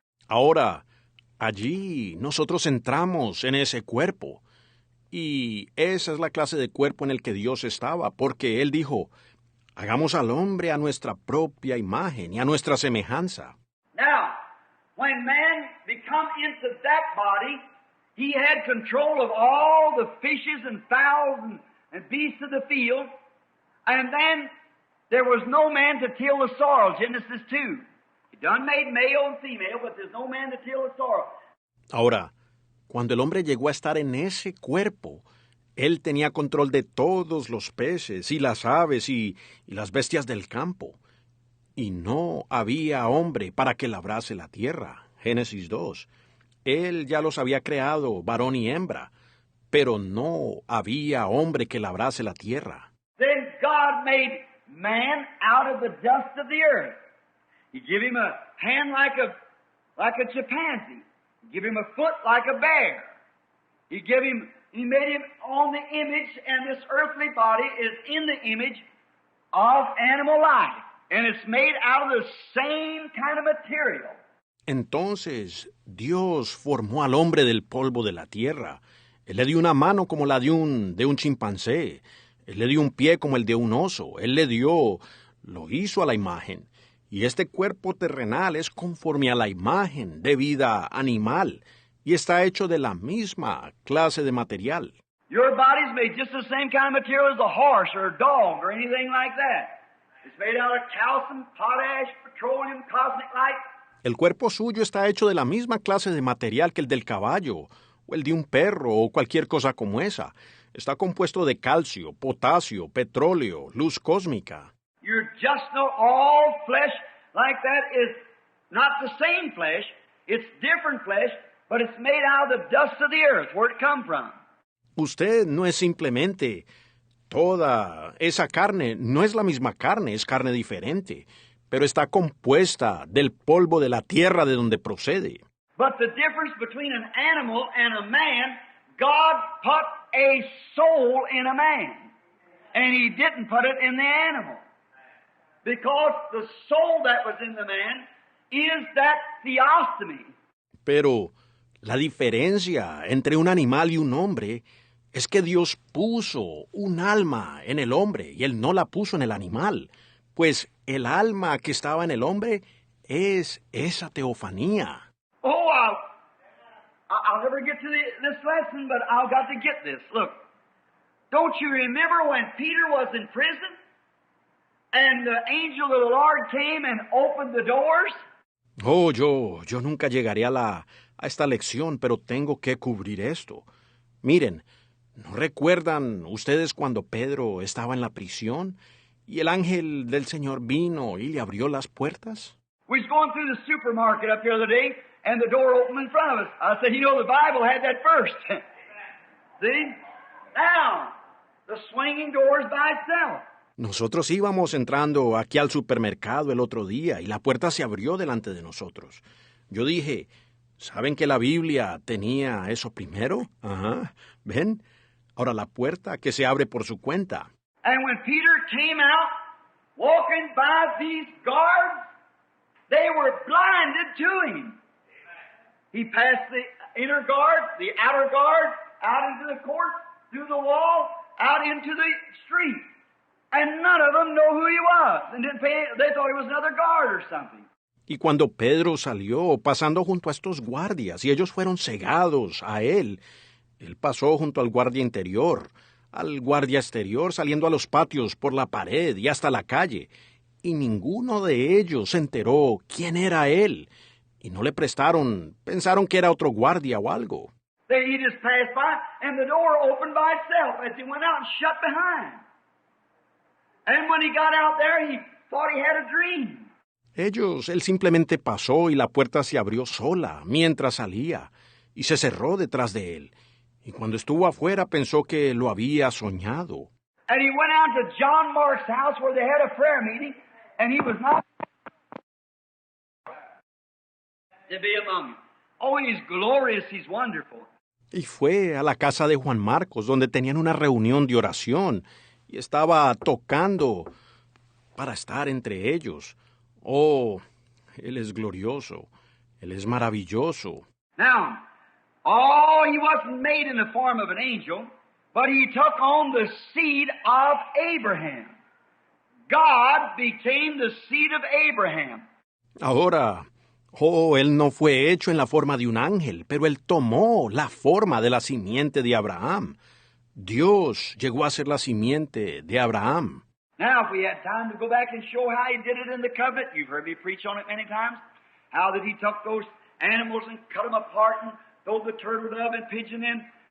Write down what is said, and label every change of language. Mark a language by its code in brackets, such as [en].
[es] Ahora, allí nosotros entramos en ese cuerpo, y esa es la clase de cuerpo en el que Dios estaba, porque Él dijo, Hagamos al hombre a nuestra propia imagen y a nuestra semejanza. [en] Now, when man become into that body, he had control of all the fishes and fowls and beasts of the field, and then there was no man to till the soil, Genesis 2. He done made male and female, but there's no man to till the soil. [es] Ahora, cuando el hombre llegó a estar en ese cuerpo, él tenía control de todos los peces y las aves y las bestias del campo. Y no había hombre para que labrase la tierra. Génesis 2. Él ya los había creado, varón y hembra, pero no había hombre que labrase la tierra. [en] Then God made man out of the dust of the earth. He gave him a hand like a chimpanzee. He gave him a foot like a bear. He made him on the image, and this earthly body is in the image of animal life. And it's made out of the same kind of material. [es] Entonces Dios formó al hombre del polvo de la tierra. Él le dio una mano como la de un chimpancé. Él le dio un pie como el de un oso. Lo hizo a la imagen. Y este cuerpo terrenal es conforme a la imagen de vida animal. Y está hecho de la misma clase de material. [en] Your body's made just the same kind of material as a horse or a dog or anything like that. It's made out of calcium, potash, petroleum, cosmic light. [es] El cuerpo suyo está hecho de la misma clase de material que el del caballo, o el de un perro, o cualquier cosa como esa. Está compuesto de calcio, potasio, petróleo, luz cósmica. [en] You're just not all flesh like that is not the same flesh. It's different flesh, but it's made out of the dust of the earth, where it come from. [es] Usted no es simplemente toda esa carne, no es la misma carne, es carne diferente, pero está compuesta del polvo de la tierra de donde procede. [en] But the difference between an animal and a man, God put a soul in a man, and He didn't put it in the animal. Because the soul that was in the man is that theostomy. [es] Pero la diferencia entre un animal y un hombre es que Dios puso un alma en el hombre y Él no la puso en el animal, pues el alma que estaba en el hombre es esa teofanía. [en] Oh, I'll never get to this lesson, but I've got to get this. Look, don't you remember when Peter was in prison and the angel of the Lord came and opened the doors? [es] Oh, yo nunca llegaré a esta lección, pero tengo que cubrir esto. Miren, ¿no recuerdan ustedes cuando Pedro estaba en la prisión y el ángel del Señor vino y le abrió las puertas? [en] We was going through the supermarket up the other day, and the door opened in front of us. I said, the Bible had that first. See? Now, the swinging door is by itself. [es] Nosotros íbamos entrando aquí al supermercado el otro día y la puerta se abrió delante de nosotros. Yo dije, ¿saben que la Biblia tenía eso primero? Ajá, ¿ven? Ahora la puerta que se abre por su cuenta. [en] And when Peter came out, walking by these guards, they were blinded to him. He passed the inner guard, the outer guard, out into the court, through the wall, out into the street. And none of them know who he was. And they thought he was another guard or something. [es] Y cuando Pedro salió pasando junto a estos guardias y ellos fueron cegados a él pasó junto al guardia interior, al guardia exterior, saliendo a los patios por la pared y hasta la calle. Y ninguno de ellos se enteró quién era él. Y no le prestaron, pensaron que era otro guardia o algo. [en] He just passed by, and the door opened by itself as he went out and shut behind. And when he got out there, he thought he had a dream. [es] Él simplemente pasó y la puerta se abrió sola mientras salía y se cerró detrás de él. Y cuando estuvo afuera pensó que lo había soñado. [en] And he went out to John Mark's house where they had a prayer meeting, and he was not to be among them. Oh, he's glorious, he's wonderful. [es] Y fue a la casa de Juan Marcos, donde tenían una reunión de oración, y estaba tocando para estar entre ellos. Oh, Él es glorioso, Él es maravilloso. [en] Now, he wasn't made in the form of an angel, but he took on the seed of Abraham. God became the seed of Abraham. [es] Ahora, él no fue hecho en la forma de un ángel, pero él tomó la forma de la simiente de Abraham. Dios llegó a ser la simiente de Abraham. [en] Now, if we had time to go back and show how he did it in the covenant, you've heard me preach on it many times, how that he took those animals and cut them apart and throw the turtle dove and pigeon in.